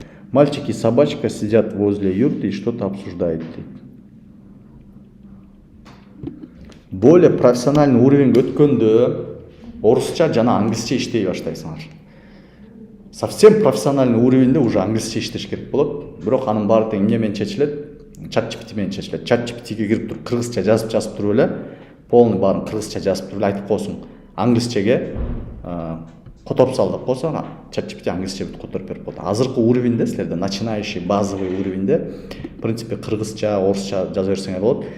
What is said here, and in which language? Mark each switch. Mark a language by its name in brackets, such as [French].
[Russian] Мальчик и собачка сидят возле юрты и что-то обсуждают. Более профессиональный уровень [Kyrgyz] өткөндө орусча жана англисче иштей баштайсыңар. [Russian] Совсем профессиональный [Kyrgyz] уровеньде уже англисче иштеш керек болот. Бирок анын баары тең эмне менен чечилет? ChatGPT менен чечилет. ChatGPT'ге кирип туруп кыргызча жазып туруп эле, полный баарын кыргызча жазып туруп эле айтып койсуң. Англисчеге которуп сал деп койсоң, ChatGPT англисче которуп берип коет. Азыркы уровеньде силерде начинающий базовый уровеньде, в принципе, кыргызча, орусча жаза берсеңер болот.